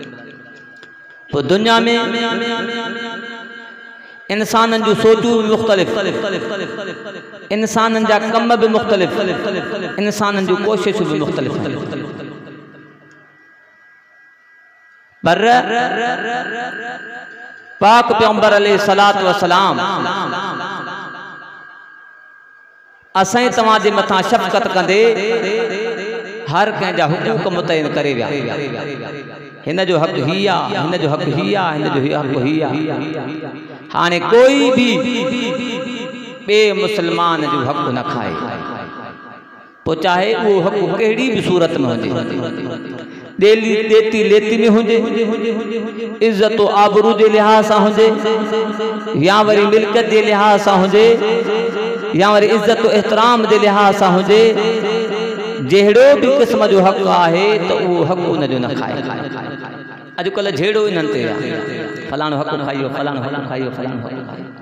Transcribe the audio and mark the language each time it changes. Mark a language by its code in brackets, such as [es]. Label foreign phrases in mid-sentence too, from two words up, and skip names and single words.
[sd] पोइ दुनिया में इंसाननि जूं सोचूं बि मुख़्तलिफ़, इंसाननि जा कम बि मुख़्तलिफ़, इंसाननि जूं कोशिशूं बि मुख़्तलिफ़, पर पाक पैगंबर [ar] عليه الصلاة والسلام [sd] असां तव्हांजे मथां शफ़क़त कंदे हर कंहिंजा हुकूक मुतयन करे विया। हिन जो हक़ ही आहे, हिन जो हक़ ही आहे, हिन जो हक़ ही आहे। हाणे कोई भी बे मुसलमान जो हक़ न खाए, पोइ चाहे वो हक़ कहिड़ी भी सूरत में हुजे, देली देती लेती में हुजे, इज्जत आबरू जे लिहाज सां हुजे, या वरी मिल्कियत जे लिहाज सां हुजे, या वरी इज्जत एहतराम जे लिहाज सां हुजे, जहिड़ो भी क़िस्म जो हक़ आहे त उहो हक़ उन जो न खाए। अॼुकल्ह जहिड़ो इन्हनि ते आहे, फलाणो हक़ खाइयो, फलाणो हक़ खाइयो, फलाणो हक़ खाइयो।